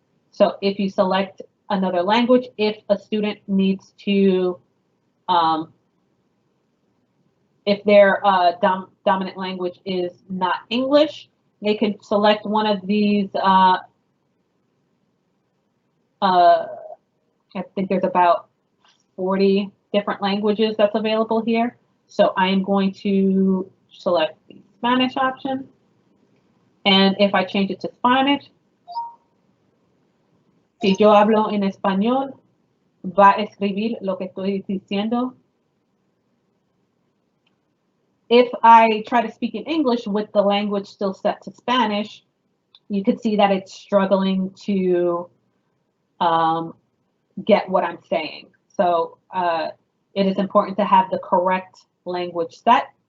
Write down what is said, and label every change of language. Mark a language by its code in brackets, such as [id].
[en] So if you select another language, if a student needs to, if their dominant language is not English, they can select one of these, I think there's about 40 different languages that's available here. So I am going to select the Spanish option. And if I change it to Spanish, [es] si yo hablo en español, va a escribir lo que estoy diciendo. [en] If I try to speak in English with the language still set to Spanish, you can see that it's struggling to get what I'm saying. So it is important to have the correct language set.